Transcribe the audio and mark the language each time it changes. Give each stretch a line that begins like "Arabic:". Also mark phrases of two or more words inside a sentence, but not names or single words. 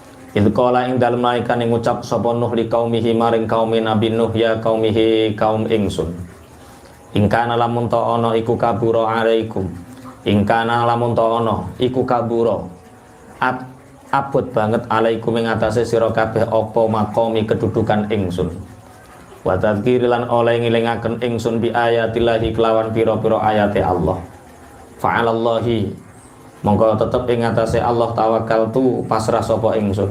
Arabic: إذ قال
Javanese: ing dalem nalikane ngucap sapa Nuh
Arabic: لقومه
Javanese: maring kaum Nabi Nuh
Arabic: يا قومه
Javanese: kaum ingsun.
Arabic: إن كان
Javanese: lamun ta ana iku
Arabic: كبر عليكم. إن كان
Javanese: lamun ta ana iku kabura. Abot banget alaikum ing atase sira kabeh apa maqami kedudukan ingsun.
Arabic: وتذكير
Javanese: lan oleh ngelingaken ingsun
Arabic: بآيات الله
Javanese: kelawan pira-pira ayate Allah. Fa'alallahi mongko tetep ing atase Allah tawakkaltu pasrah sapa ingsun.